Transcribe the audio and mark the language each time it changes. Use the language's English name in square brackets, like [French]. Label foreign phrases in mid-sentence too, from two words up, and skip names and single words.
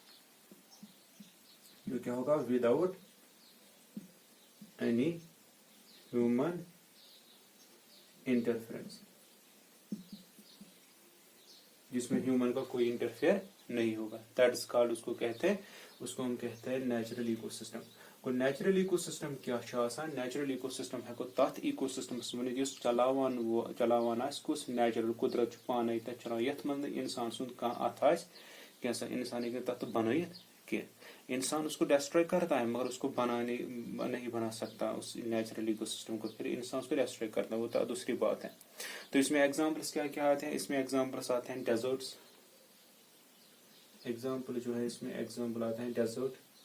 [Hindi] जो क्या होगा, [English] without any human interference, [Hindi] जिसमें ह्यूमन का कोई इंटरफेयर नहीं होगा। [English] that is called, [Hindi] उसको कहते हैं, उसको हम कहते हैं [English] natural ecosystem. [Hindi] को [English] natural ecosystem [Hindi] क्या है? [English] natural ecosystem [Kashmiri] है को तथ इकोसिस्टमस वन यस चलावान आस नेचुरल कुदरत पाने चलान यथ मन इंसान सुंद कह अथ आसा, इंसान हेक तथ बनाइथ कह। [Hindi] इंसान उसको डिस्ट्रॉय करता है मगर उसको बनाने नहीं बना सकता उस [English] natural ecosystem [Hindi] को, फिर इंसान उसको डिस्ट्रॉय करता है, वो तो दूसरी बात है। तो इसमें एग्जाम्पल्स क्या क्या आते हैं? इसमें एग्जाम्पल्स आते हैं डेजर्ट्स। एग्जाम्पल जो है इसमें एग्जाम्पल आते हैं डेजर्ट।